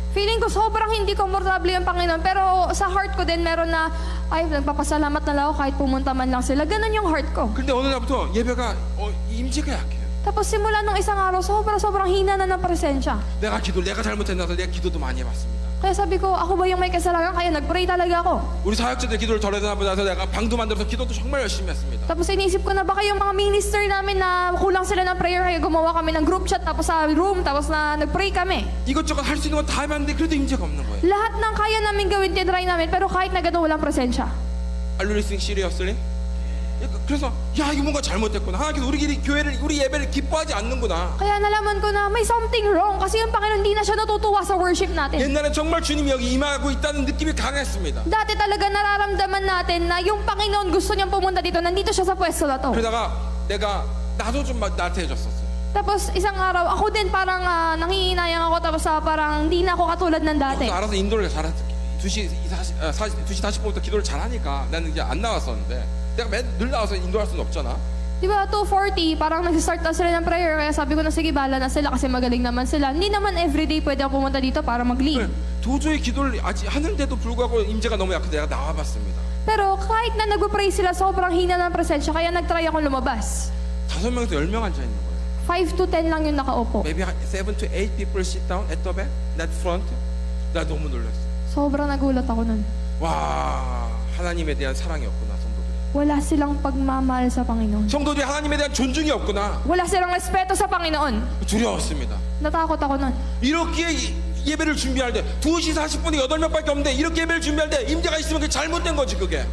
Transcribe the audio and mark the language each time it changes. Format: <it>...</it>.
<tl>Feeling ko sobrang hindi komportable yung Panginoon pero sa heart ko din meron na ay nagpapasalamat na lang ako kahit pumunta man lang sila. Ganun yung heart ko.</tl> <ko>근데 어느 날부터 예배가 임재가 약해요.</ko> <tl>Tapos simula nung isang araw, sobrang hina na ng presensya.</tl> <ko>내가 잘못했나서 내가 기도도 많이 해봤습니다.</ko> <tl>Kaya sabi ko, ako ba yung may kasalanan? Kaya nag-pray talaga ako.</tl> <ko>우리 사역자들 기도를 덜 해서 내가 방도 만들어서 기도도 정말 열심히 했습니다.</ko> <tl>Tapos inisip ko na baka yung mga minister namin na kulang sila ng prayer, kaya gumawa kami ng group chat, tapos sa room, tapos na nag-pray kami.</tl> <ko>이것저것 할 수 있는 건 다 해봤는데 그래도 임재가 없는 거예요.</ko> <tl>Lahat ng kaya namin gawin, tinry namin, pero kahit na gano'n, walang presensya.</tl> <en>Are you listening seriously?</en> <ko>그래서 야 이거 뭔가 잘못됐구나. 하나님께서 우리 예배를 기뻐하지 않는구나.</ko> <tl>Kaya nalaman ko na may</tl> <en>something wrong</en> <tl>kasi yung Panginoon hindi na siya natutuwa sa worship natin.</tl> <ko>옛날에 정말 주님이 여기 임하고 있다는 느낌이 강했습니다.</ko> <tl>Dati talaga nararamdaman natin na yung Panginoon gusto niyang pumunta dito, nandito siya sa pwesto na to.</tl> <ko>그러다가 나도 좀 나태해졌었어요.</ko> <tl>Tapos isang araw, ako din parang nangihinayang ako, tapos parang hindi na ako katulad ng dati.</tl> <ko>알아서 인도를 잘했어. 2시 40분부터 기도를 잘하니까 나는 이제 안 나왔었는데 내가 늘 나와서 인도할 수는 없잖아.</ko> <tl>Di ba, 2:40, parang nag-start na sila ng prayer, kaya sabi ko na sige, bala na sila kasi magaling naman sila. Hindi naman everyday pwede ako pumunta dito para mag-lead.</tl> <ko>도저히 기도를 아직 하는데도 불구하고 임재가 너무 약해서 내가 나와봤습니다.</ko> <tl>Pero kahit na nag-pray sila, sobrang hina ng presensya, kaya nag-try akong lumabas.</tl> <ko>5명에서 10명 앉아 있는 거예요.</ko> <tl>5 to 10 lang yung nakaupo.</tl> <en>Maybe 7 to 8 people sit down at the back, that front.</en> <ko>나 너무 놀랐어.</ko> <tl>Sobrang nagulat ako nun.</tl> <ko>와, 하나님에 대한 사랑이 없구나, 성도들이.</ko> <tl>Wala silang pagmamahal sa Panginoon.</tl> <ko>성도들이 하나님에 대한 존중이 없구나.</ko> <tl>Wala silang respeto sa Panginoon.</tl> <ko>두려웠습니다.</ko> <tl>Natakot ako nun.</tl> <ko>이렇게 예배를 준비할 때 2시 40분에 8명밖에 없는데 이렇게 예배를 준비할 때 임재가 있으면 그게 잘못된 거지 그게.</ko>